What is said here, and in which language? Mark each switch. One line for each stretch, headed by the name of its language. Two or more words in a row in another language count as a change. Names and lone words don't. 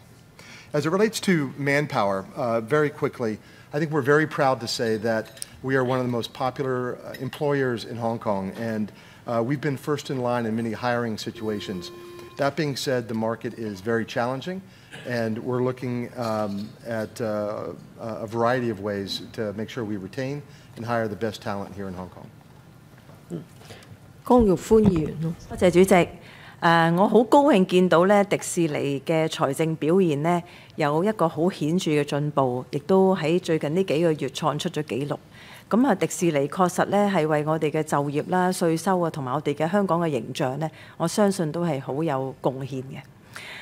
English: As it relates to manpower, very quickly, I think we're very proud to say that we are one of the most popular employers in Hong Kong, and we've been first in line in many hiring situations. That being said, the market is very challenging, and we're looking at a variety of ways to make sure we retain and hire the best talent here in Hong Kong.
Cantonese: 江玉歡議員，多謝主席。我好高興見到咧迪士尼嘅財政表現呢有一個好顯著嘅進步，亦都喺最近呢幾個月創出咗紀錄。咁啊，迪士尼確實咧係為我哋嘅就業啦、稅收啊，同埋我哋嘅香港嘅形象呢，我相信都係好有貢獻嘅。